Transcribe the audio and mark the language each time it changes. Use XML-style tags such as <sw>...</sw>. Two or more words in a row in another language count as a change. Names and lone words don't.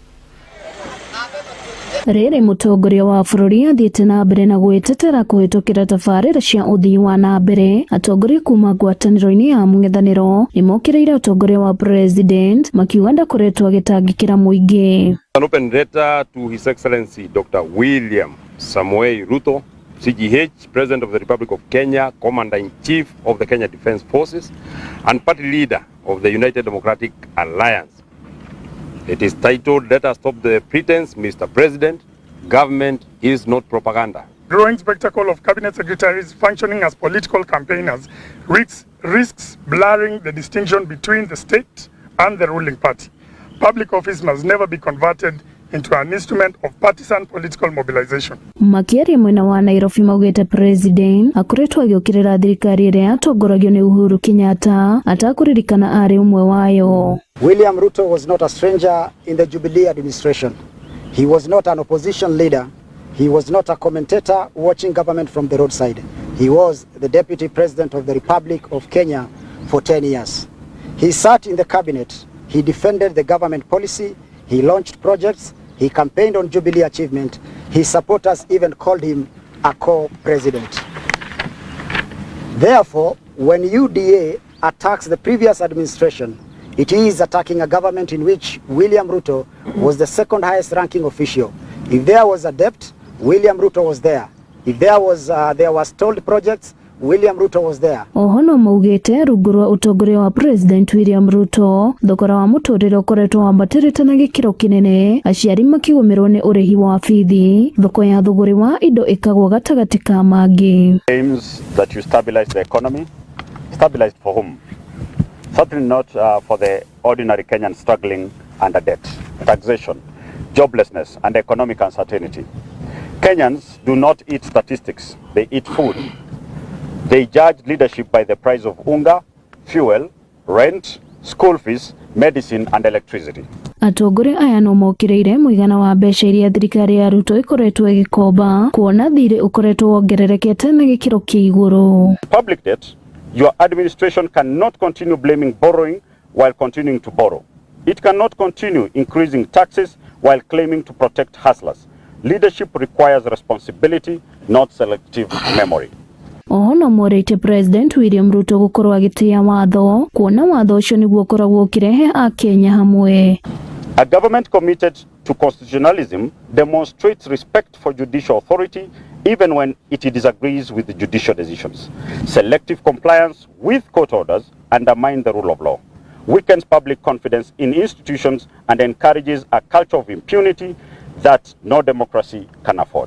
<ki>Rere mutongoria wa bururi athiite na mbere na gwetetera kuhitukira tabarira cia uthii wa na mbere. Atongoria kuma ngwataniro-ini ya mung'ethaniro ni mokireire utongoria wa president makiuga ndakoretwo agitangikira muingi.</ki> <en>An open letter to His Excellency Dr. William Samoei Ruto, CGH, President of the Republic of Kenya, Commander-in-Chief of the Kenya Defence Forces, and party leader of the United Democratic Alliance. It is titled, "Let us stop the pretense, Mr. President. Government is not propaganda." Growing spectacle of cabinet secretaries functioning as political campaigners risks blurring the distinction between the state and the ruling party. Public office must never be converted into an instrument of partisan political mobilization.</en> <ki>Makiaria mwena wa Nairobi maugite president akoretwo agiukirira thirikari iria atongoragio ni Uhuru Kenyatta atakuririkana ari umwe wayo.</ki> <en>William Ruto was not a stranger in the Jubilee administration. He was not an opposition leader. He was not a commentator watching government from the roadside. He was the Deputy President of the Republic of Kenya for 10 years. He sat in the cabinet. He defended the government policy. He launched projects. He campaigned on Jubilee achievement. His supporters even called him a co-president. Therefore, when UDA attacks the previous administration, it is attacking a government in which William Ruto was the second highest ranking official. If there was a debt, William Ruto was there. If there was stalled projects, William Ruto was there.</en> <ki>Ohono maugite rugurwa utongoria wa President William Ruto thogora wa muturire ukoretwo wambatirite na gikiro kinene, aciari makigomerwo ni urihi wa bithi, thoko ya thogori wa indo ikagwa gatagati ka mangi.</ki> <en>Aims that you stabilize the economy. Stabilized for whom? Certainly not for the ordinary Kenyan struggling under debt, taxation, joblessness, and economic uncertainty. Kenyans do not eat statistics, they eat food. They judge leadership by the price of unga, fuel, rent, school fees, medicine, and electricity.</en> <ki>Atongoria aya no mokireire muigana wa mbeca iria thirikari ya Ruto ikoretwo igikomba kuona thire ukoretwo wongererekete na gikiro kia iguru.</ki> <en>Public debt, your administration cannot continue blaming borrowing while continuing to borrow. It cannot continue increasing taxes while claiming to protect hustlers. Leadership requires responsibility, not selective memory.</en> <ki>Ohono morete President William Ruto gukorwo agitia watho kuona watho ucio niguo ukoragwo ukirehe a Kenya hamwe.</ki> <en>A government committed to constitutionalism demonstrates respect for judicial authority even when it disagrees with the judicial decisions. Selective compliance with court orders undermines the rule of law, weakens public confidence in institutions, and encourages a culture of impunity that no democracy can afford.</en>